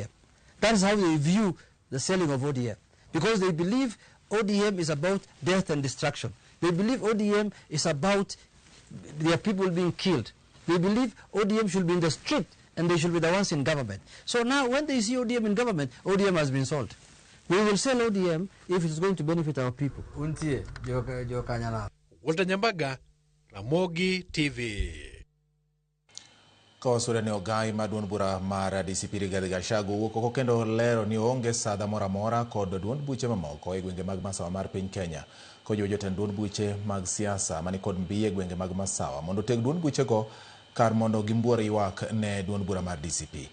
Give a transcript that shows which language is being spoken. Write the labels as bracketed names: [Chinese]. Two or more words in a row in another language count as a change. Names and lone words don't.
[English] That is how they view the selling of ODM. Because they believe ODM is about death and destruction. They believe ODM is about their people being killed. They believe ODM should be in the street and they should be the ones in government. So now when they see ODM in government, ODM has been sold. We will sell ODM if it's going to benefit our people. Walter Nyambaga, Ramogi TV. [Luo (Kenya and Tanzania)] Kawasura ne ogai maduon bura mara DCP Rigathi Gachagua wuok kendo lero ni onge sadha mora mora kod duond buche mamoko e gwenge mag masawa mar piny Kenya kojiwo jotend duond buche mag siasa mani kod mbi e gwenge mag masawa mondo teg duond buche go kar mondo gimbuor ywak ne duond bura mar DCP.